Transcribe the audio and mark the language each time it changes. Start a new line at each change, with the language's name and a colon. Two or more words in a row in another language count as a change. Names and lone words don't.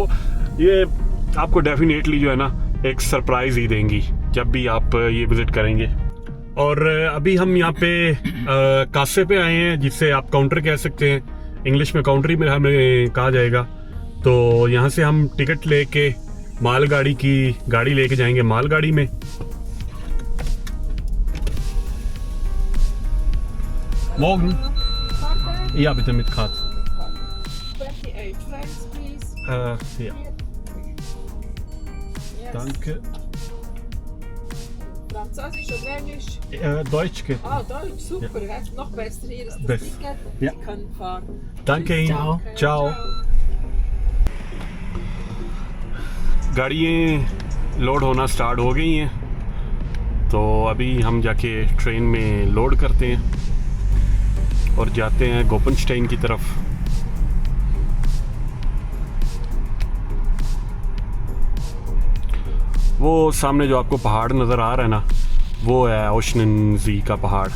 Hindi: ये आपको डेफिनेटली जो है ना एक सरप्राइज ही देंगी जब भी आप ये विजिट करेंगे। और अभी हम यहाँ पे कासे पे आए हैं, जिससे आप काउंटर कह सकते हैं। इंग्लिश में काउंटर ही में हमें कहा जाएगा। तो यहाँ से हम टिकट लेके मालगाड़ी की गाड़ी लेके जाएंगे मालगाड़ी में।
German: Morgen. Ja, bitte mit Karte.
English: 28 francs, please.
German: Ja. Yes. Danke. Französisch oder Englisch? Deutsch geht. Ah, Deutsch, super. Ja. Noch besser. Hier ist das Best. Ticket. Ja. Sie können fahren. Danke Ihnen. Ciao.
Hindi: गाड़ियाँ लोड होना स्टार्ट हो गई हैं, तो अभी हम जाके ट्रेन में लोड करते हैं और जाते हैं गोपनस्टाइन की तरफ। वो सामने जो आपको पहाड़ नज़र आ रहा है ना, वो है ओशन ज़ी का पहाड़।